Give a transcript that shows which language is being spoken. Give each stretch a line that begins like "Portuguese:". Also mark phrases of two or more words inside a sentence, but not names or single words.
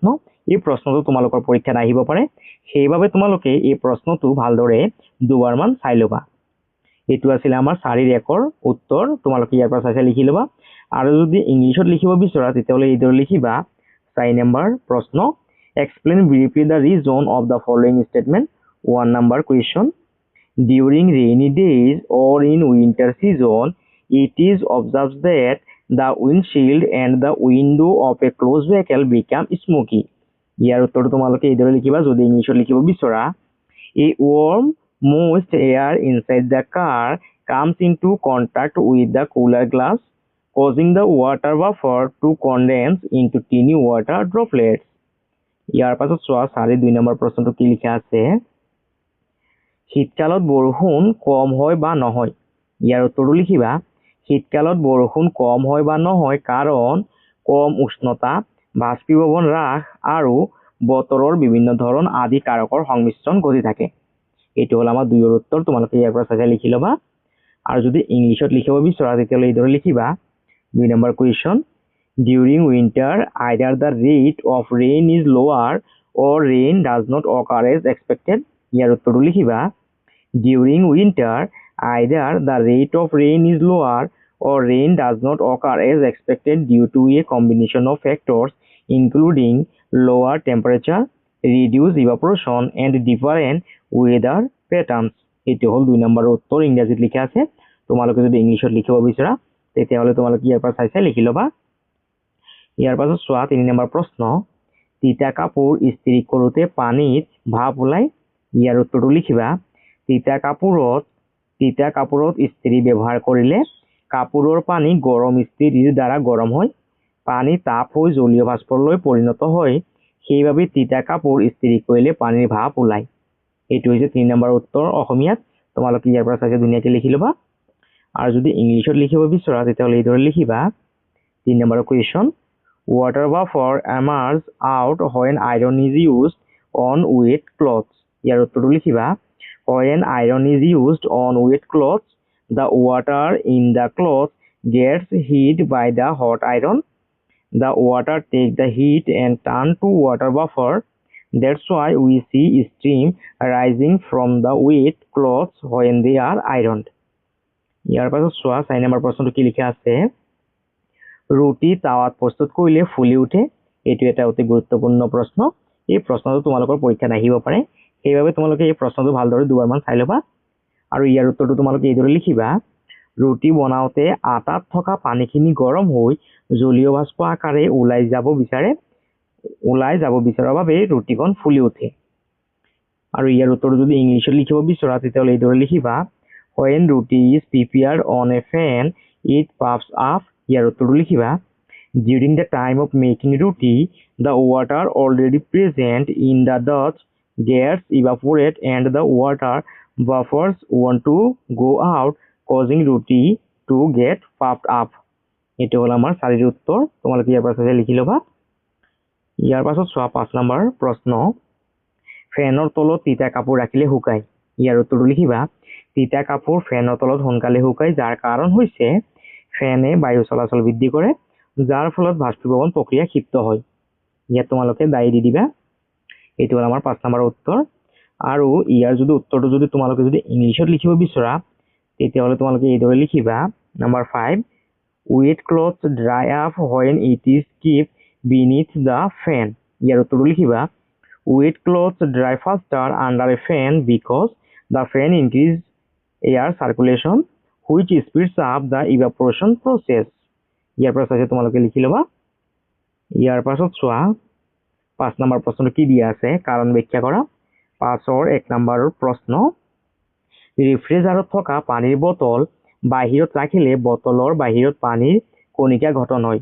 Assamese: এই প্ৰশ্নটো তোমালোকৰ পৰীক্ষাত আহিব পাৰে, সেইবাবে তোমালোকে এই প্ৰশ্নটো ভালদৰে দুবাৰমান চাই ল'বা। এইটো আছিলে আমাৰ 4ৰ 1ৰ উত্তৰ। তোমালোকে ইয়াৰ পৰা চাই লিখি ল'বা। আৰু যদি ইংলিছত লিখিব বিচৰা তেতিয়াহ'লে এইদৰে লিখিবা। 4 নম্বৰ প্ৰশ্ন,
English: explain briefly the reason of the following statement.
Assamese: 1 নম্বৰ কুৱেশ্যন,
English: during rainy days or in winter season, it is observed that the windshield and the window of a closed vehicle become smoky.
Assamese: ইয়াৰ উত্তৰটো তোমালোকে এইদৰে লিখিবা। যদি ইংলিছত লিখিব বিচৰা,
English: a warm moist air inside the car comes into contact with the cooler glass, causing the water vapor to condense into tiny water droplets.
Assamese: ইয়াৰ পাছত চোৱা 2 নম্বৰ প্ৰশ্নটো কি লিখা আছে। শীতকালত বৰষুণ কম হয় বা নহয়। ইয়াৰ উত্তৰটো লিখিবা। শীতকালত বৰষুণ কম হয় বা নহয় কাৰণ কম উষ্ণতা, বাষ্পীভৱন হ্ৰাস আৰু বতৰৰ বিভিন্ন ধৰণ আদি কাৰকৰ সংমিশ্ৰণ ঘটি থাকে। এইটো হ'ল আমাৰ 2ৰ উত্তৰ। তোমালোকে ইয়াৰ পৰা চাই লিখি ল'বা। আৰু যদি ইংলিছত লিখিব বিচৰা তেতিয়াহ'লে এইদৰে লিখিবা। 2 নম্বৰ কুৱেশ্যন,
English: during winter either the rate of rain is lower or rain does not occur as expected.
Assamese: ইয়াৰ উত্তৰটো লিখিবা।
English: During winter, either the rate of rain is lower or rain does not occur as expected due to a combination of factors including lower temperature, reduced evaporation and different weather patterns.
Assamese: এটি হল 2 নম্বৰৰ উত্তৰ। ইংৰাজীত লিখা আছে। তোমালোকে যদি ইংলিছত লিখিব বিচৰা তেতিয়াহ'লে তোমালোকে ইয়াৰ পৰা চাই লিখি ল'বা। ইয়াৰ পাছত চোৱা 3 নম্বৰ প্ৰশ্ন, তিতা কাপোৰ ইস্ত্ৰি কৰোঁতে পানীত ভাপ ওলায়। ইয়াৰ উত্তৰটো লিখিবা। তিতা কাপোৰত ইস্ত্ৰি ব্যৱহাৰ কৰিলে কাপোৰৰ পানী গৰম ইস্ত্ৰিৰ দ্বাৰা গৰম হয়, পানী তাপ হৈ জলীয় বাষ্পলৈ পৰিণত হয়। সেইবাবে তিতা কাপোৰ ইস্ত্ৰি কৰিলে পানীৰ ভাপ ওলায়। এইটো হৈছে 3 নম্বৰ উত্তৰ অসমীয়াত। তোমালোকে ইয়াৰ পৰা চাই ধুনীয়াকৈ লিখি ল'বা। আৰু যদি ইংলিছত লিখিব বিচৰা তেতিয়াহ'লে এইদৰে লিখিবা। 3 নম্বৰ কুৱেশ্যন,
English: water vapour emerge out when iron is used on wet clothes.
Assamese: ইয়াৰ উত্তৰটো লিখিবা।
English: When iron is used on wet clothes, the water in the cloth gets heat by the hot iron. The water takes the heat and turn to water vapor. That's why we see steam rising from the wet clothes when they are ironed.
Assamese: ইয়াৰ পাছত চোৱা 4 নম্বৰ প্ৰশ্নটো কি লিখা আছে। ৰুটি তাৱাত প্ৰস্তুত কৰিলে ফুলি উঠে। এইটো এটা অতি গুৰুত্বপূৰ্ণ প্ৰশ্ন। এই প্ৰশ্নটো তোমালোকৰ পৰীক্ষাত আহিব পাৰে, সেইবাবে তোমালোকে এই প্ৰশ্নটো ভালদৰে দুবাৰমান চাই ল'বা। আৰু ইয়াৰ উত্তৰটো তোমালোকে এইদৰে লিখিবা। ৰুটি বনাওঁতে আটাত থকা পানীখিনি গৰম হৈ জলীয় বাষ্প আকাৰে ওলাই যাব বিচৰাৰ বাবে ৰুটিখন ফুলি উঠে। আৰু ইয়াৰ উত্তৰটো যদি ইংলিছত লিখিব বিচৰা তেতিয়াহ'লে এইদৰে লিখিবা।
English: When roti is prepared on a fan, it puffs up.
Assamese: ইয়াৰ উত্তৰটো লিখিবা।
English: During the time of making roti, the water already present in the dough gets evaporate and the water vapors want to go out, causing roti to get puffed up.
Assamese: এইটো হ'ল আমাৰ 4ৰ উত্তৰ। তোমালোকে ইয়াৰ পৰা চাই লিখি ল'বা। ইয়াৰ পাছত চোৱা 5 নম্বৰ প্ৰশ্ন, ফেনৰ তলত তিতা কাপোৰ ৰাখিলে শুকায়। ইয়াৰ উত্তৰটো লিখিবা। তিতা কাপোৰ ফেনৰ তলত সোনকালে শুকায়, যাৰ কাৰণ হৈছে ফেনে বায়ু চলাচল বৃদ্ধি কৰে, যাৰ ফলত বাষ্পীভৱন প্ৰক্ৰিয়া ক্ষিপ্ত হয়। ইয়াত তোমালোকে দায়ী দি দিবা। এইটো হ'ল আমাৰ 5 নম্বৰ উত্তৰ। আৰু ইয়াৰ উত্তৰটো যদি তোমালোকে ইংলিছত লিখিব বিচৰা তেতিয়াহ'লে তোমালোকে এইদৰে লিখিবা। নম্বৰ 5,
English: wet clothes dry up when it is kept beneath the fan.
Assamese: ইয়াৰ উত্তৰটো লিখিবা।
English: Wet clothes dry faster under a fan because the fan increases air circulation, which speeds up the evaporation process.
Assamese: ইয়াৰ পৰা চাই তোমালোকে লিখি ল'বা। ইয়াৰ পাছত চোৱা 5 নম্বৰ প্ৰশ্নটো কি দিয়া আছে, কাৰণ ব্যাখ্যা কৰা। 5ৰ 1 নম্বৰৰ প্ৰশ্ন, ৰেফ্ৰিজাৰেটৰত থকা পানীৰ বটল বাহিৰত ৰাখিলে বটলৰ বাহিৰত পানীৰ কণিকা গঠন হয়।